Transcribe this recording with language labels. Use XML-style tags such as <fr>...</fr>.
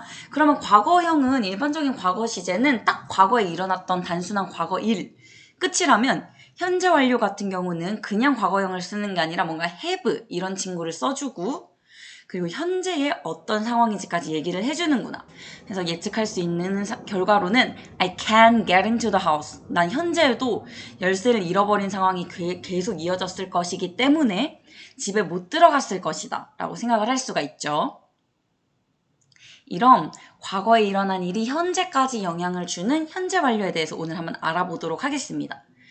<ko>그러면 과거형은 일반적인 과거 시제는 딱 과거에 일어났던 단순한 과거 일 끝이라면 현재 완료 같은 경우는 그냥 과거형을 쓰는 게 아니라 뭔가 have 이런 친구를 써주고 그리고 현재의 어떤 상황인지까지 얘기를 해주는구나. 그래서 예측할 수 있는 결과로는</ko> <en>I can get into the house.</en> <ko>난 현재에도 열쇠를 잃어버린 상황이 계속 이어졌을 것이기 때문에 집에 못 들어갔을 것이다 라고 생각을 할 수가 있죠. 이런 과거에 일어난 일이 현재까지 영향을 주는 현재 완료에 대해서 오늘 한번 알아보도록 하겠습니다.</ko>